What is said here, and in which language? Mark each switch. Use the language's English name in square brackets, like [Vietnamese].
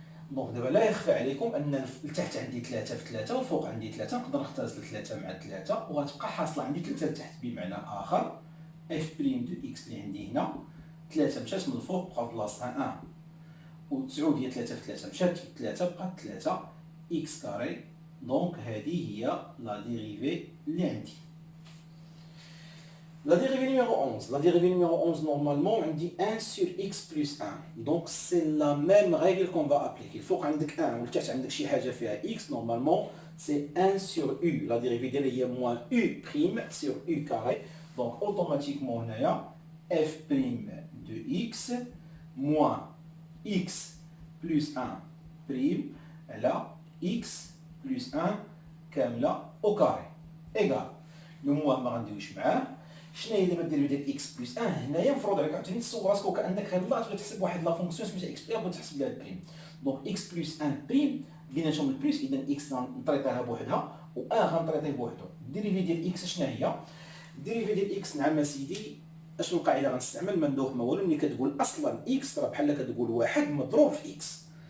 [Arabic] دونك دابا لا يخفى عليكم ان لتحت عندي 3 في 3 وفوق عندي 3، نقدر نختزل 3 مع 3 وغتبقى حاصله عندي 3 لتحت. بمعنى اخر اف بريم دو اكس اللي عندي هنا 3 مشات من الفوق بقى بلاصتها 1 و 9 هي 3 في 3 مشات في 3 بقات 3 اكس كاري. دونك هذه هي لا ديريفي اللي عندي. [French] La dérivée numéro 11. La dérivée numéro 11, normalement, on dit 1 sur x plus 1. Donc, c'est la même règle qu'on va appliquer. Il faut qu'on ait 1, ou le x, normalement, c'est 1 sur u. La dérivée est moins u prime sur u carré. Donc, automatiquement, on a f prime de x moins x plus 1 prime, là, x plus 1 [Arabic] كاملة [French] au carré. Égal. Le moins [Arabic] ما غنديروش معاه. شنو هي دابا الديريفي ديال اكس بلس 1 هنايا مفروض عليك عاوتاني تصور راسك وكانك هاد لا تبغي تحسب واحد لا فونكسيون سميتها اكس بلس تحسب لها البريم. دونك اكس بلس 1 بريم بيناتهم البلس، اذا اكس غنطريطيها بوحدها و 1 غنطريطيه بوحدو. الديريفي ديال اكس شنو هي؟ الديريفي ديال اكس نعم اسيدي اشنو القاعده غنستعمل؟ ما ندوخ ما والو. ملي كتقول اصلا اكس راه بحال كتقول واحد مضروب في اكس.